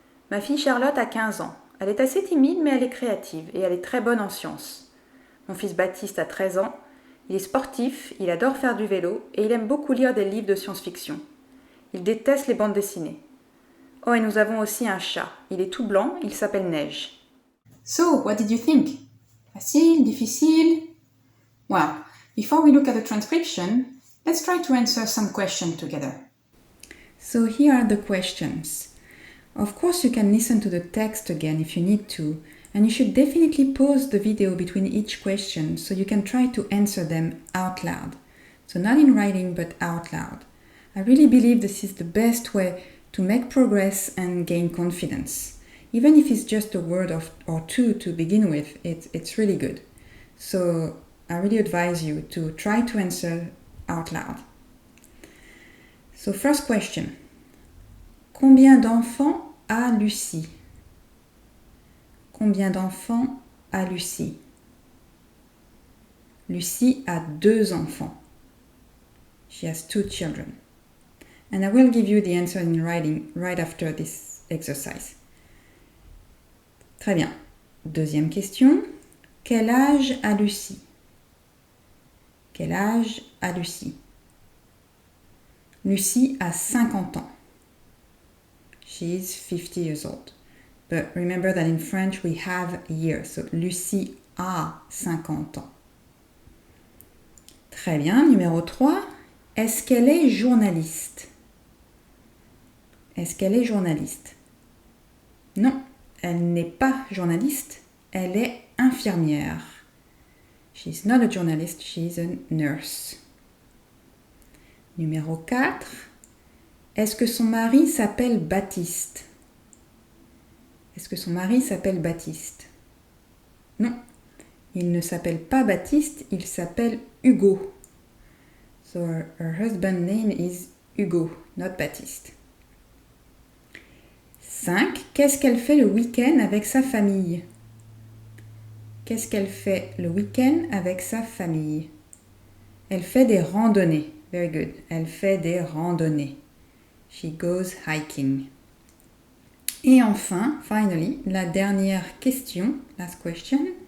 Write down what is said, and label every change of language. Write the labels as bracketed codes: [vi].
[fr] Ma fille Charlotte a 15 ans. Elle est assez timide mais elle est créative et elle est très bonne en sciences. Mon fils Baptiste a 13 ans. Il est sportif, il adore faire du vélo et il aime beaucoup lire des livres de science-fiction. Il déteste les bandes dessinées. Oh, et nous avons aussi un chat. Il est tout blanc, il s'appelle Neige. [en] So, what did you think? [fr] Facile, difficile? [en] Well, before we look at the transcription, let's try to answer some questions together. So here are the questions. Of course, you can listen to the text again if you need to, and you should definitely pause the video between each question so you can try to answer them out loud. So not in writing, but out loud. I really believe this is the best way to make progress and gain confidence. Even if it's just a word or two to begin with, it's really good. So I really advise you to try to answer out loud. So first question. [fr] Combien d'enfants a Lucie? Combien d'enfants a Lucie? Lucie a 2 enfants. [en] She has 2 children. And I will give you the answer in writing right after this exercise. [fr] Très bien. Deuxième question. Quel âge a Lucie? Quel âge a Lucie? Lucie a 50 ans. [en] She is 50 years old. But remember that in French we have years. [fr] So Lucie a 50 ans. Très bien. Numéro 3. Est-ce qu'elle est journaliste? Est-ce qu'elle est journaliste? Non, elle n'est pas journaliste. Elle est infirmière. [en] She's not a journalist, she's a nurse. [fr] Numéro 4. Est-ce que son mari s'appelle Baptiste? Est-ce que son mari s'appelle Baptiste? Non, il ne s'appelle pas Baptiste, il s'appelle Hugo. [en] So her husband's name is Hugo, not Baptiste. 5. [fr] Qu'est-ce qu'elle fait le week-end avec sa famille? Qu'est-ce qu'elle fait le week-end avec sa famille? Elle fait des randonnées. [en] Very good. [fr] Elle fait des randonnées. [en] She goes hiking. [fr] Et enfin, [en] finally, [fr] la dernière question, [en] last question.